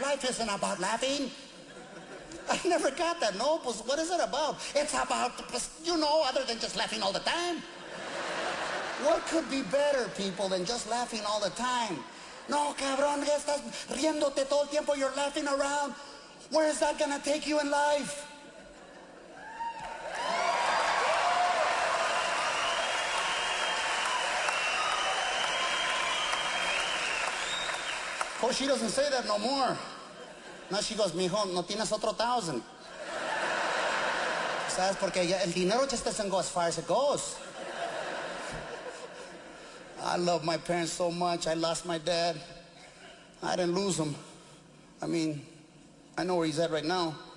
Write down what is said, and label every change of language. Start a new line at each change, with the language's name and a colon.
English: Life isn't about laughing. I never got that.
Spanish: No, pues
English: what is it about? It's about, you know, other than just laughing all the time. What could be better, people, than just laughing all the time?
Spanish: No, cabrón, ya estás riéndote todo el tiempo.
English: You're laughing around. Where is that gonna take you in life? Oh, she doesn't say that no more. Now she goes,
Spanish: mijo, no tienes otro 1,000. ¿Sabes? Porque el dinero
English: just doesn't go as far as it goes. I love my parents so much. I lost my dad. I didn't lose him. I mean, I know where he's at right now.